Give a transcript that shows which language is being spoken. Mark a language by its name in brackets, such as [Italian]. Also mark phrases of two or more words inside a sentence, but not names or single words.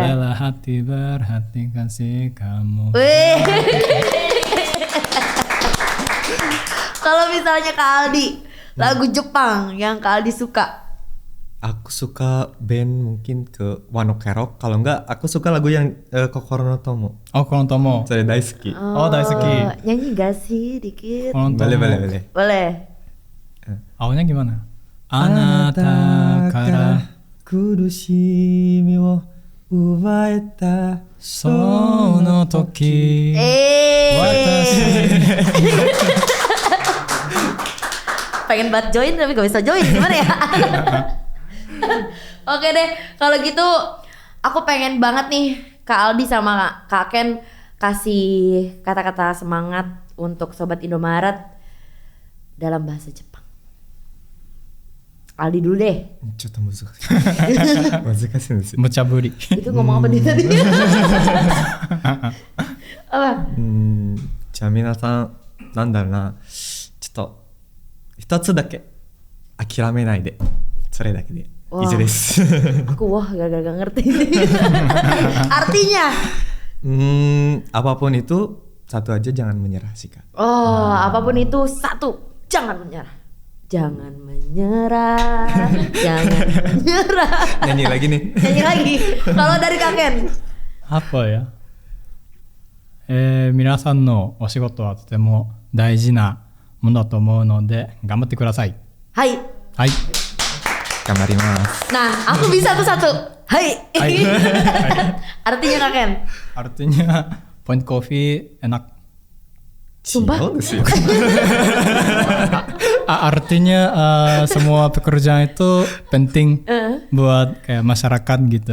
[Indonesian] Lelah hati berhati kasih kamu. Wih. Kalau misalnya Kak Aldi, lagu Jepang yang Kak Aldi suka. Aku suka band mungkin ke Wano Kerok. Kalau enggak, aku suka lagu yang Kokoro no Tomo. Oh, Konotomo. Saya Daisuki. Oh, Daisuki. Nyanyi gak sih dikit? Konotomo. Boleh. Boleh. Awalnya gimana? [Japanese] あなたから苦しみを奪えたその時. [Indonesian] Pengen banget join tapi gak bisa join, gimana ya? Oke deh, kalau gitu aku pengen banget nih Kak Aldi sama Kak Ken kasih kata-kata semangat untuk Sobat Indomaret dalam bahasa Jepang. Aldi dulu deh. [Japanese] ちょっと難しい。難しいんですよ。無茶ぶり. [Indonesian] Itu ngomong apa dia tadi? Apa? [Japanese] じゃあ皆さん、なんだろうな、ちょっと一つだけ諦めないで、それだけで以上です。 [Indonesian] Aku gak ngerti. Artinya? Apapun itu satu aja jangan menyerah sih Kak. Oh, apapun itu satu, jangan menyerah. Jangan menyerah, jangan menyerah. Nyanyi lagi nih. Nyanyi lagi. Kalau dari Kak Ken? Apa ya? [Japanese] 皆さんのお仕事はとても大事なものだと思うので頑張ってください。 Hai. はい。 Gamarimasu. [Indonesian] Nah, aku bisa tuh satu. Hai. Hai. Artinya Kak Ken? Artinya point coffee enak. Sumpah? Artinya semua pekerjaan itu penting buat kayak masyarakat gitu.